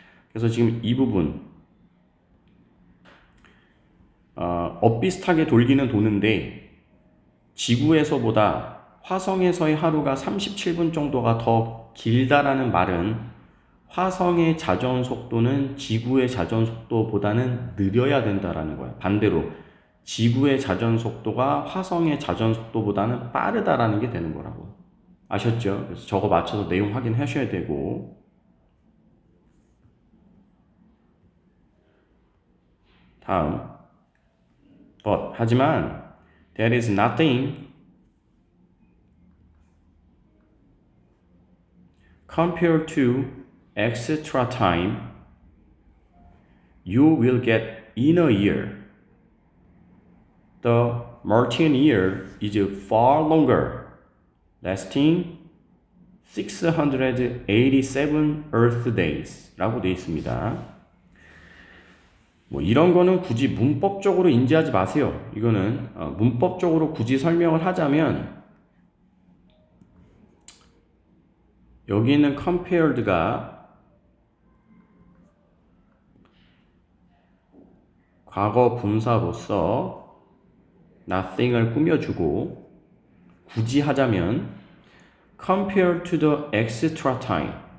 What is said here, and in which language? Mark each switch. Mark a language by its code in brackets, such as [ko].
[ko] 그래서 지금 이 부분 엇비슷하게 돌기는 도는데 지구에서보다 화성에서의 하루가 37분 정도가 더 길다라는 말은 화성의 자전 속도는 지구의 자전 속도보다는 느려야 된다라는 거야. 반대로 지구의 자전 속도가 화성의 자전 속도보다는 빠르다라는 게 되는 거라고. 아셨죠? 그래서 저거 맞춰서 내용 확인하셔야 되고. 다음. 하지만 [en] there is nothing compared to extra time you will get in a year. The Martian year is far longer, lasting 687 Earth days [ko] 라고 되어 있습니다. 뭐 이런 거는 굳이 문법적으로 인지하지 마세요. 이거는 문법적으로 굳이 설명을 하자면 여기 있는 compared가 과거 분사로서 nothing을 꾸며주고 굳이 하자면 [en] compared to the extra time